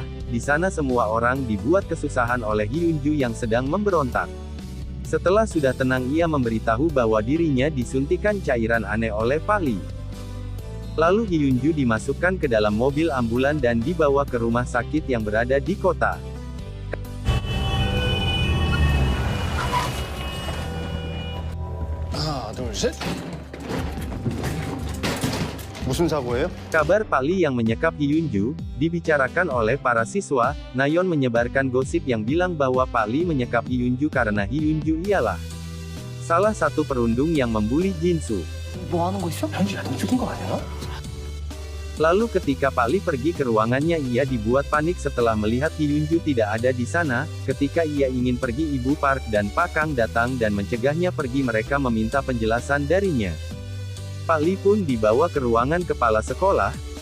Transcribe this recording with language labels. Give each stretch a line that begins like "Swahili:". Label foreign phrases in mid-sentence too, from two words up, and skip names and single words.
Indonesian: Di sana semua orang dibuat kesusahan oleh Hyunju yang sedang memberontak. Setelah sudah tenang ia memberitahu bahwa dirinya disuntikan cairan aneh oleh Pali. Lalu Hyunju dimasukkan ke dalam mobil ambulan dan dibawa ke rumah sakit yang berada di kota.
Korean: 무슨 사고예요?
Indonesian: Kabar Pali yang menyekap Hyunju, dibicarakan oleh para siswa. Nayeon menyebarkan gosip yang bilang bahwa Pali menyekap Hyunju karena Hyunju ialah salah satu perundung yang membuli Jinsu.
Korean: 뭐 하는 거 있어? 현주야, 너 죽은 거 아니야?
Indonesian: Lalu ketika Pali pergi ke ruangannya ia dibuat panik setelah melihat Hyunju tidak ada di sana. Ketika ia ingin pergi Ibu Park dan Pak Kang datang dan mencegahnya pergi mereka meminta penjelasan darinya. Pali pun dibawa ke ruangan kepala sekolah.